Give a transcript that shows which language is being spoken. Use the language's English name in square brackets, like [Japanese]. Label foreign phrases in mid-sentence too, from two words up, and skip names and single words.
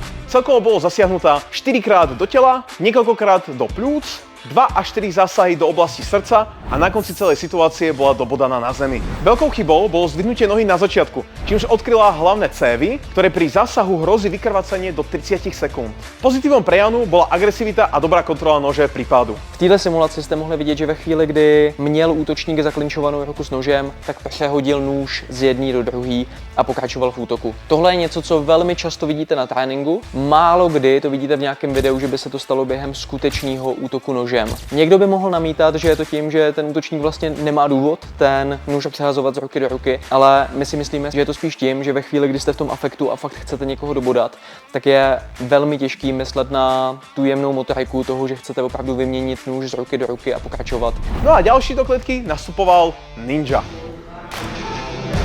[Slovak] Celkovo bolo zasiahnutá 4-krát do tela, niekoľkokrát do pľúc, 2 až 4 zásahy do oblasti srdca a na konci celej situácie bola dobodaná na zemi. Veľkou chybou bolo zdvihnutie nohy na začiatku, čímž odkryla hlavné cévy, ktoré pri zásahu hrozí vykrvácanie do 30 sekúnd. Pozitívom pre Janu bola agresivita a dobrá kontrola nože pri pádu. [Czech] V této simulaci jste mohli vidět, že ve chvíli, kdy měl útočník zaklinčovanou ruku s nožem, tak přehodil nůž z jedné do druhé a pokračoval v útoku. Tohle je něco, co velmi často vidíte na tréninku. Málo kdy to vidíte v nějakém videu, že by se to stalo během skutečného útoku nožem. Někdo by mohl namítat, že je to tím, že ten útočník vlastně nemá důvod ten nůž přehazovat z ruky do ruky, ale my si myslíme, že je to spíš tím, že ve chvíli, kdy jste v tom afektu a fakt chcete někoho dobodat, tak je velmi těžký myslet na tu jemnou motoriku toho, že chcete opravdu vyměnit nůž z ruky do ruky a pokračovat. [Slovak] No a ďalší do klietky nastupoval Ninja.